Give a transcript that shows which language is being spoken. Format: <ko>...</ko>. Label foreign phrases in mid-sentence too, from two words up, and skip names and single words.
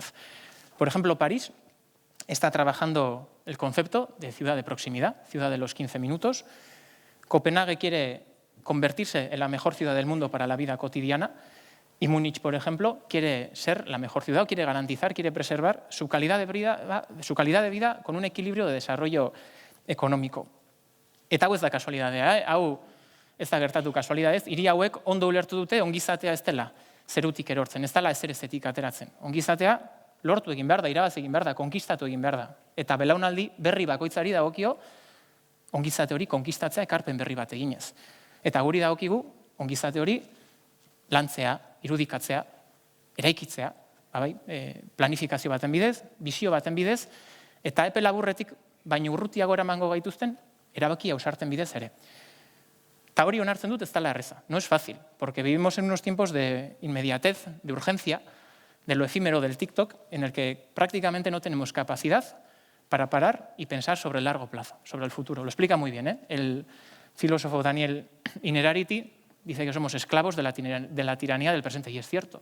<es>Por ejemplo, París está trabajando el concepto de ciudad de proximidad, ciudad de los 15 minutos. Copenhague quiere convertirse en la mejor ciudad del mundo para la vida cotidiana y Múnich, por ejemplo, quiere ser la mejor ciudad, quiere garantizar, quiere preservar su calidad de vida con un equilibrio de desarrollo económico.</es> <eu>Eta hau ez da kasualidadea, hau ez da gertatu kasualidadez, hiri hauek ondo ulertu dute ongizatea ez dela zerutik erortzen, ez dela ezerezetik ateratzen. Ongizatea lortu egin behar da, irabaz egin behar da, konkistatu egin behar da. Eta belaunaldi berri bakoitzari dagokio ongizate hori konkistatzea ekarpen berri bat eginez. Eta guri dagokigu ongizate hori lantzea, irudikatzea, eraikitzea, planifikazio baten bidez, bizio baten bidez, eta epe laburretik baino urrutiago eramango gaituzten erabaki ausarten bidez ere. Eta hori onartzen dut ez dela erreza.</eu> <es>No es fácil, porque vivimos en unos tiempos de inmediatez, de urgencia, de lo efímero del TikTok, en el que prácticamente no tenemos capacidad para parar y pensar sobre el largo plazo, sobre el futuro. Lo explica muy bien, ¿eh? El filósofo Daniel Innerarity dice que somos esclavos de la tiranía del presente, y es cierto.</es>